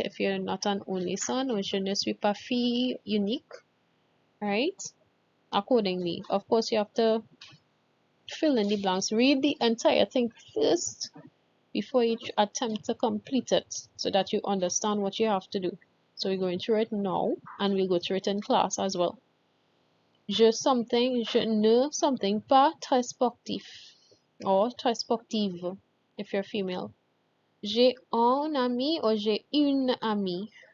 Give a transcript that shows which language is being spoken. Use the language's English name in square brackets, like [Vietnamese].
[English] If you're not an only son, or [French] je ne suis pas fille unique. [English] Right? Accordingly. Of course, you have to fill in the blanks. Read the entire thing first before you attempt to complete it so that you understand what you have to do. So we're going through it now and we'll go through it in class as well. [French] Je something, je ne something pas très sportif or très sportive [English] if you're female. [French] J'ai un ami or j'ai une amie.